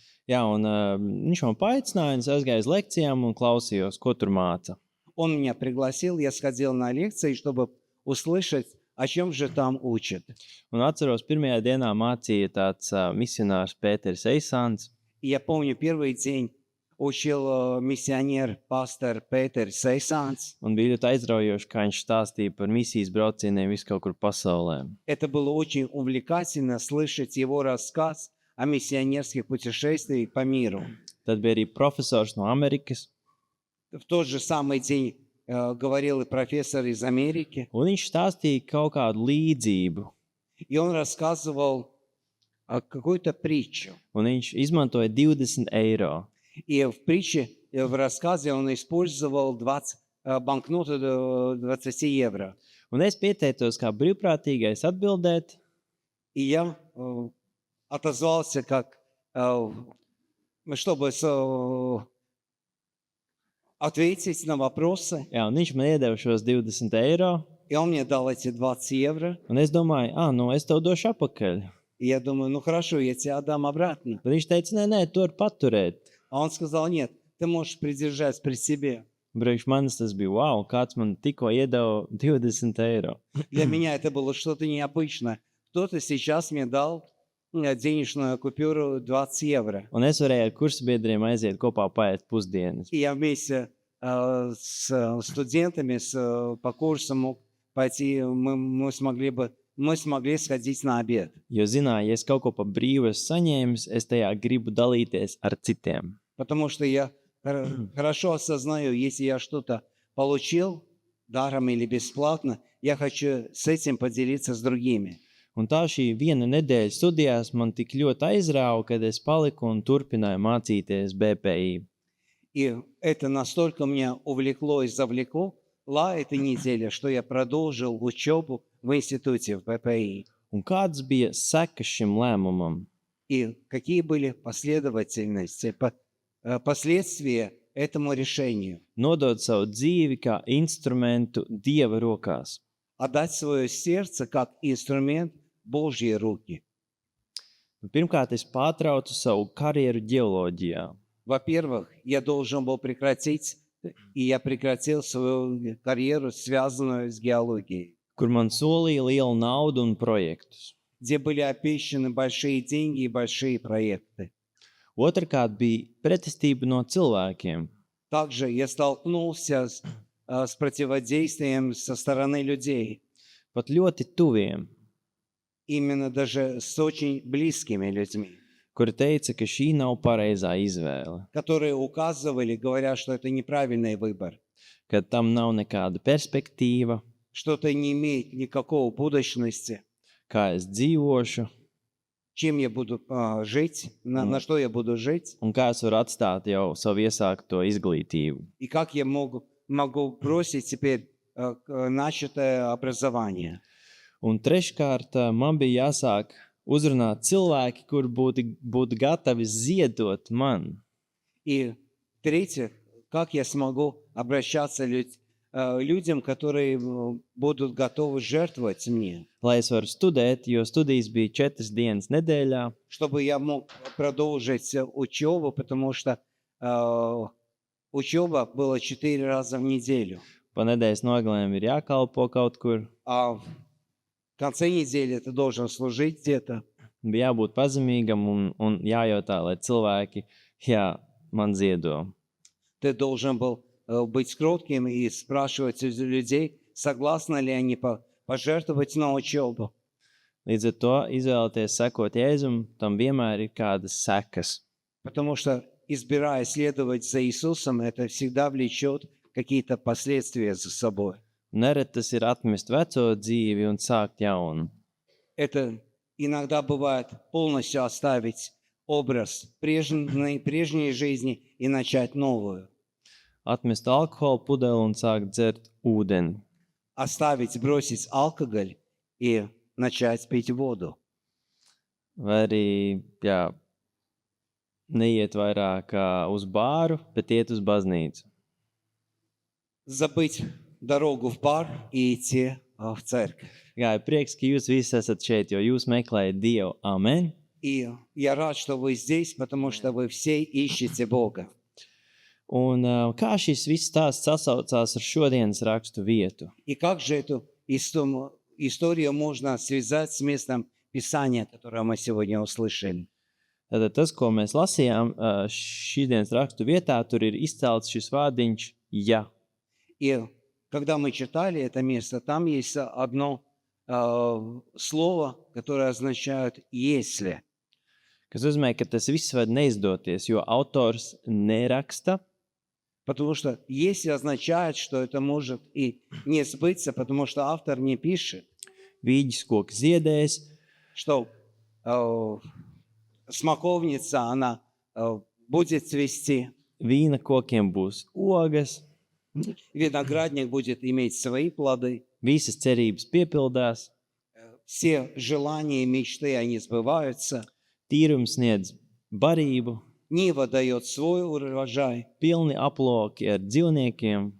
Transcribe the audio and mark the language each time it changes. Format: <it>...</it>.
<lv>Jā, un viņš man paaicināja, un es aizgāju uz lekcijām un klausījos, ko tur māca.</lv> <ru>Он меня пригласил, я сходил на лекции, чтобы услышать, о чем же там учат.</ru> <lv>Un atceros, pirmajā dienā mācīja tāds misionārs Pēters Eisāns.</lv> <ru>И я помню, первый день учил миссионер, пастор Петер Сейсанс.</ru> <lv>Un bija ļoti aizraujoši, kā viņš stāstīja par misijas braucieniem visu kaut kur pasaulē.</lv> <ru>Это было очень увлекательно слышать его рассказ о миссионерских путешествиях по миру.</ru> <lv>Tad bija arī profesors no Amerikas,</lv> <ru>В тот же самый день говорил и профессор из Америки,</ru> <lv>un viņš stāstīja kaut kādu līdzību.</lv> <ru>и он рассказывал какую-то притчу.</ru> <lv>Un viņš izmantoja 20 eiro.</lv> <ru>И в притче, в рассказе он использовал банкноты 20 евро.</ru> <lv>Un es pieteicos kā brīvprātīgais atbildēt,</lv> <ru>И я отозвался как, чтобы ответить на вопросы.</ru> <lv>jā, un viņš man iedeva šos 20 eiro,</lv> <ru>И он мне дал эти 20 евро.</ru> <lv>un es domāju, nu es tev došu apakaļ.</lv> <ru>И я думаю, ну хорошо, я тебе отдам обратно.</ru> <lv>Bet viņš teica, nē, tu vari paturēt.</lv> <ru>А он сказал, нет, ты можешь придержать при себе.</ru> <lv>Priekš manis tas bija, wow, kāds man tikko iedeva 20 eiro.</lv> <ru>Для меня это было что-то необычное. Кто-то сейчас мне дал денежную купюру 20 евро.</ru> <lv>Un es varēju ar kursabiedriem aiziet kopā paēst pusdienas.</lv> <ru>И я вместе с студентами по курсу мог пойти, мы смогли сходить на обед.</ru> <lv>Jo zināju, ja es kaut ko pa brīvu esmu saņēmis, es tajā gribu dalīties ar citiem.</lv> <ru>Потому что я хорошо осознаю, если я что-то получил даром или бесплатно, я хочу с этим поделиться с другими.</ru> <lv>Un tā šī viena nedēļa studijās man tik ļoti aizrāva, kad es paliku un turpināju mācīties BPI.</lv> <ru>И это настолько меня увлекло и завлекла эта неделя, что я продолжил учебу в институте, в ППИ.</ru> <lv>Un kādas bija sekas šim lēmumam?</lv> <ru>И какие были последовательности, последствия этому решению?</ru> <lv>Nodot savu dzīvi kā instrumentu Dieva rokās.</lv> <ru>Отдать свое сердце как инструмент в Божьи руки.</ru> <lv>Pirmkārt, es pārtraucu savu karjeru ģeoloģijā.</lv> <ru>Во-первых, я должен был прекратить, и я прекратил свою карьеру, связанную с геологией,</ru> <lv>Kur man solīja lielu naudu un projektus.</lv> <ru>где были обещаны большие деньги и большие проекты.</ru> <lv>Otrkārt bija pretestība no cilvēkiem.</lv> <ru>Также я столкнулся с противодействием со стороны людей,</ru> <lv>Pat ļoti tuviem,</lv> <ru>именно даже с очень близкими людьми,</ru> <lv>kuri teica, ka šī nav pareizā izvēle,</lv> <ru>которые указывали, говоря, что это неправильный выбор,</ru> <lv>ka tam nav nekāda perspektīva,</lv> <ru>что это не имеет никакого будущности,</ru> <lv>kā es dzīvošu</lv> <ru>чем я буду жить, на что я буду жить,</ru> <lv>un kā es varu atstāt jau savu iesākto izglītību.</lv> <ru>и как я могу бросить теперь начатое образование.</ru> <lv>Un treškārt, man bija jāsāk uzrunāt cilvēki, kuri būtu gatavi ziedot man.</lv> <ru>И третье, как я смогу обращаться людям, которые будут готовы жертвовать мне,</ru> <lv>Lai es varu studēt, jo studijas bija 4 dienas nedēļā,</lv> <ru>чтобы я мог продолжить учебу, потому что учеба была 4 раза в неделю.</ru> <lv>pa nedēļas nogalēm ir jākalpo kaut kur,</lv> <ru>А в конце недели ты должен служить где-то.</ru> <lv>bija jābūt pazemīgam un jājautā, lai cilvēki, man ziedo.</lv> <ru>Ты должен был быть кротким и спрашивать у людей, согласны ли они пожертвовать на учебу.</ru> <lv>Līdz ar to izvēlēties sekot Jēzum, tam vienmēr ir kādas sekas.</lv> <ru>Потому что, избирая следовать за Иисусом, это всегда влечет какие-то последствия за собой.</ru> <lv>Nereti tas ir atmest veco dzīvi un sākt jaunu.</lv> <ru>Это иногда бывает полностью оставить образ прежней жизни и начать новую.</ru> <lv>Atmest alkoholu pudeli un sākt dzert ūdeni.</lv> <ru>Бросить алкоголь и начать пить воду.</ru> <lv>Vai arī, neiet vairāk uz bāru, bet iet uz baznīcu.</lv> <ru>Забыть дорогу в бар и идти в церковь.</ru> <lv>Jā, ir prieks, ka jūs visi esat šeit, jo jūs meklējat Dievu. Amen.</lv> <ru>И я рад, что вы здесь, потому что вы все ищете Бога.</ru> <lv>Un kā šis viss stāsts sasaucās ar šodienas rakstu vietu?</lv> <ru>И как же эту историю можно связать с местом Писания, которое мы сегодня услышали?</ru> <lv>Tātad tas, ko mēs lasījām šīs dienas rakstu vietā, tur ir izcelts šis vārdiņš ja.</lv> <ru>И когда мы читали это место, там есть одно слово, которое означает «если».</ru> <lv>Kas nozīmē, ka tas viss var neizdoties, jo autors neraksta,</lv> <ru>Потому что «если» означает, что это может и не сбыться, потому что автор не пишет,</ru> <lv>vīģis koks ziedēs,</lv> <ru>что смоковница, она будет цвести,</ru> <lv>vīna kokiem būs ogas,</lv> <ru>виноградник будет иметь свои плоды,</ru> <lv>visas cerības piepildās,</lv> <ru>все желания и мечты, они сбываются,</ru> <lv>tīrums sniedz barību,</lv> <ru>Нива дает свой урожай,</ru> <lv>pilni aploki ar dzīvniekiem</lv>